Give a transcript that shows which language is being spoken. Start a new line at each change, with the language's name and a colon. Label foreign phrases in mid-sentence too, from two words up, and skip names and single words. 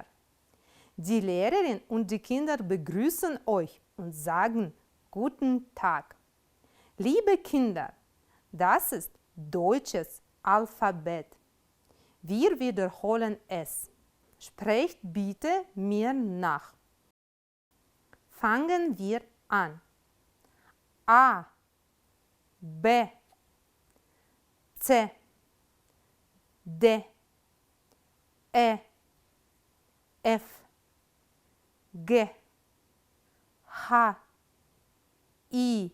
German: Die Lehrerin und die Kinder begrüßen euch und sagen Guten Tag. Liebe Kinder, das ist deutsches Alphabet. Wir wiederholen es. Sprecht bitte mir nach. Fangen wir an. A, B, C, D, E, F, G, H, I,